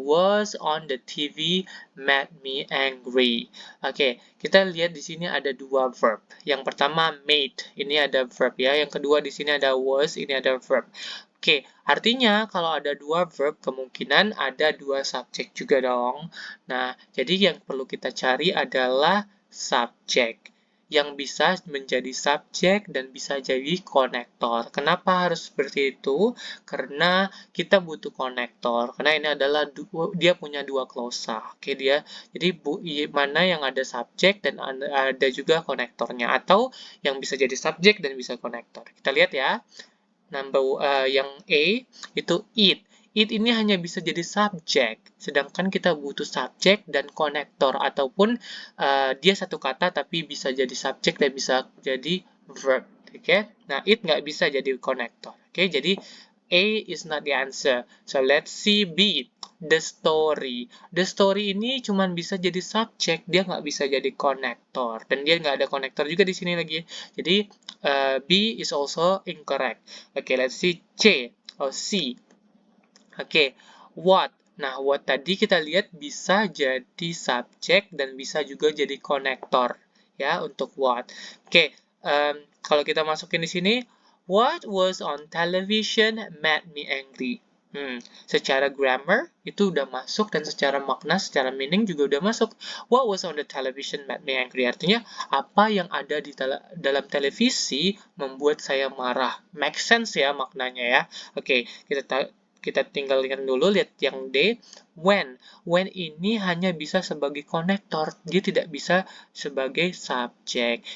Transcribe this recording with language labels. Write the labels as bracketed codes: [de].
[en] Was on the TV made me angry. [id] Oke, kita lihat di sini ada dua verb. Yang pertama made, ini ada verb ya. Yang kedua di sini ada was, ini ada verb. Oke, artinya kalau ada dua verb, kemungkinan ada dua subjek juga dong. Nah, jadi yang perlu kita cari adalah subjek yang bisa menjadi subjek dan bisa jadi konektor. Kenapa harus seperti itu? Karena kita butuh konektor. Karena ini adalah dia punya dua klausa. Oke, dia jadi mana yang ada subjek dan ada juga konektornya atau yang bisa jadi subjek dan bisa konektor. Kita lihat ya. Yang A itu it. It ini hanya bisa jadi subjek, sedangkan kita butuh subjek dan konektor, ataupun dia satu kata tapi bisa jadi subjek dan bisa jadi verb. Oke, nah it nggak bisa jadi konektor. [en] Oke, jadi A is not the answer. So let's see B. The story. [id] The story ini cuma bisa jadi subjek, dia nggak bisa jadi konektor. Dan dia nggak ada konektor juga di sini lagi. [en] Jadi B is also incorrect. Okay, let's see C or C. Oke, what. [id] Nah, what tadi kita lihat bisa jadi subjek dan bisa juga jadi konektor ya untuk what. Oke, kalau kita masukin di sini, [en] what was on television made me angry. [id] Secara grammar itu udah masuk dan secara makna, secara meaning juga udah masuk. [en] What was on the television made me angry. [id] Artinya apa yang ada di dalam televisi membuat saya marah. Make sense ya maknanya ya. Oke, kita tinggalkan dulu, lihat yang D. When. When ini hanya bisa sebagai konektor, dia tidak bisa sebagai subjek.